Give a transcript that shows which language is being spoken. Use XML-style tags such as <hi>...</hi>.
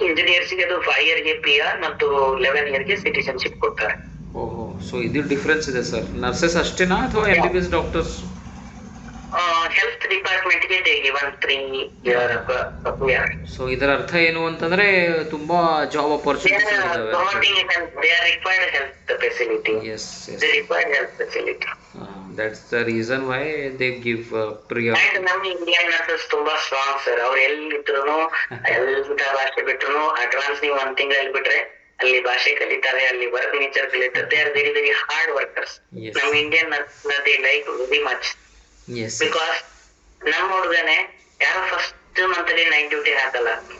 <kn>ಇಂಜಿನಿಯರ್ಸ್ಗೆ ಅದು 5 ಇಯರ್ಗೆ PR ಮತ್ತು 11 ಇಯರ್ಗೆ ಸಿಟಿಜನ್ಶಿಪ್ ಕೊಡ್ತಾರೆ. ಓಹೋ, ಸೊ ಇದು ಡಿಫ್ರೆನ್ಸ್ ಇದೆ ಸರ್. ನರ್ಸಸ್ ಅಷ್ಟೇನಾ ಅಥವಾ MBBS doctors?</kn> <en>Health ಡಿಪಾರ್ಟ್ಮೆಂಟ್ಗೆ they given 3 year PR.</en> <kn>So ಇದರ ಅರ್ಥ ಏನು ಅಂತಂದ್ರೆ ತುಂಬಾ ಜಾಬ್ ಅಪರ್ಚುನಿಟೀಸ್ ಇದಾವೆ.</kn> <en>They are required health facility. Yes, yes. They require health facility. That's the reason why they give priority.</en> <kn>And ನಮ್ಮ Indian nurses ತುಂಬಾ strong sir. ಅವ್ರು ಎಲ್ಲಿದ್ರು ಎಲ್ಲ ಭಾಷೆ ಬಿಟ್ರು ಅಡ್ವಾನ್ಸ್ ನೀವು 1 ತಿಂಗಳಲ್ಲಿ ಬಿಟ್ರೆ ಅಲ್ಲಿ ಭಾಷೆ ಕಲಿತಾರೆ, ಅಲ್ಲಿ ವರ್ಕ್ ನೇಚರ್ ಕಲಿತಾರೆ.</kn> <en>They are very very hard workers. Yes. ನಮ್ಮ Indian nurse they like very much. Yes.</en> <kn>Because ನಮ್ಮ ಹುಡುಗನೆ ಯಾರೋ ಫಸ್ಟ್ ಮಂತ್ ಅಲ್ಲಿ ನೈಟ್ ಡ್ಯೂಟಿ ಹಾಕಲ್ಲ.</kn>